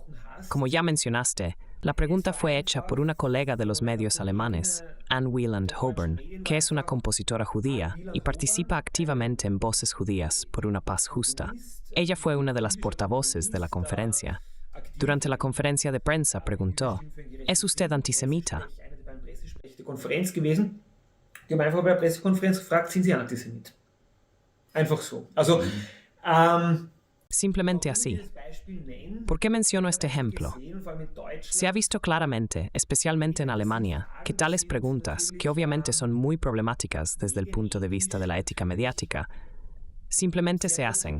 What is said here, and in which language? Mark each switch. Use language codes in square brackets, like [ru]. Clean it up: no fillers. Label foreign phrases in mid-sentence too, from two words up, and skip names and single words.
[es] Como ya mencionaste, la pregunta fue hecha por una colega de los medios alemanes, Anne Wieland Hoburn, que es una compositora judía y participa activamente en Voces Judías por una Paz Justa. Ella fue una de las portavoces de la conferencia. Durante la conferencia de prensa preguntó, ¿es usted antisemita? [de] Die haben einfach bei der Pressekonferenz gefragt, sind Sie Antisemit? Einfach so. Also, [es] Simplemente así. ¿Por qué menciono este ejemplo? Se ha visto claramente, especialmente en Alemania, que tales preguntas, que obviamente son muy problemáticas desde el punto de vista de la ética mediática, simplemente se hacen.